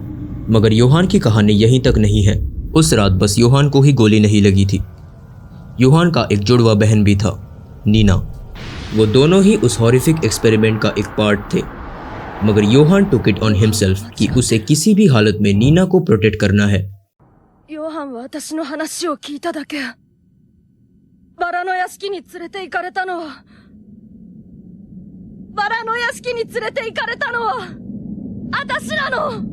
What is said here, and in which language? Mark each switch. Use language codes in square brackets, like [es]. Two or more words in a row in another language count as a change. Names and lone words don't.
[hi] मगर योहान की कहानी यहीं तक नहीं है। उस रात बस योहान को ही गोली नहीं लगी थी, योहान का एक जुड़वा बहन भी था, नीना। वो दोनों ही उस [en] horrific experiment [hi] का एक पार्ट थे। मगर योहान [en] took it on himself [hi] कि उसे किसी भी हालत में नीना को प्रोटेक्ट करना है। [ja] योहान は私の話を聞いただけ。バラの屋敷に連れて行かれたのは、バラの屋敷に連れて行かれたのは私なの।